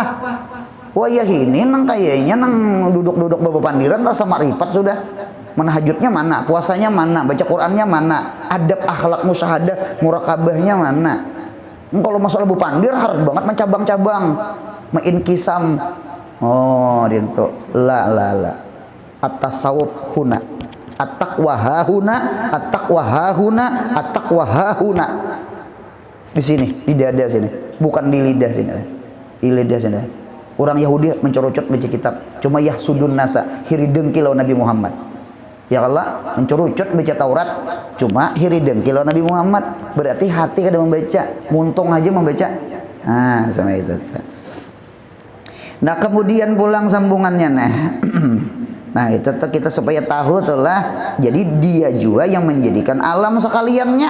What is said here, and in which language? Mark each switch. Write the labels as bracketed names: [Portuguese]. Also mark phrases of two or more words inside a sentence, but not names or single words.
[Banjar] Wah ya ini nang kayaknya nang duduk-duduk bebepandiran rasa makrifat sudah. Menhajutnya mana, puasanya mana, baca Qur'annya mana, adab akhlak musyahadah, murakabahnya mana. Kalau masalah bepandir harus banget mencabang-cabang, menginkisam. Oh, dintu. [Arabic] La. At-tasawuf huna. At-taqwa hahuna. [Banjar] Di sini, di dada sini, bukan di lidah sini. Di lidah sini. Orang Yahudi mencurucut baca kitab, cuma [Arabic] yahsudun nasa, [Banjar] hiri dengki lawan Nabi Muhammad. [Arabic] Ya Allah, [Banjar] mencurucut baca Taurat, cuma hiri dengki lawan Nabi Muhammad. Berarti hati kada membaca, muntung aja membaca. Nah, sama itu. Nah, kemudian pulang sambungannya nah. Nah itu kita supaya tahu telah jadi dia juga yang menjadikan alam sekaliannya.